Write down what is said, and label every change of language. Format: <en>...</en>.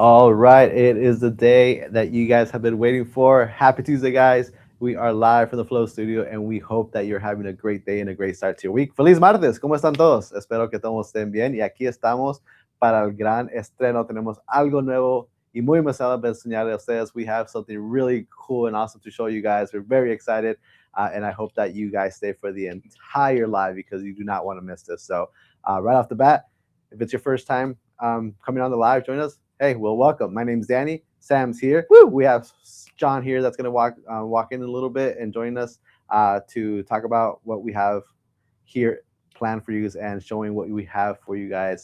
<en>All right, it is the day that you guys have been waiting for. Happy Tuesday, guys. We are live from the Flow Studio, and we hope that you're having a great day and a great start to your week.</en> <es>Feliz martes, ¿cómo están todos? Espero que todos estén bien. Y aquí estamos para el gran estreno. Tenemos algo nuevo y muy emocionado para enseñarles a ustedes.</es> <en>We have something really cool and awesome to show you guys. We're very excited, and I hope that you guys stay for the entire live because you do not want to miss this. So, right off the bat, if it's your first time coming on the live, join us. Hey, well, welcome. My name's Danny. Sam's here. Woo! We have John here that's going to walk in a little bit and join us to talk about what we have here planned for you and showing what we have for you guys.</en>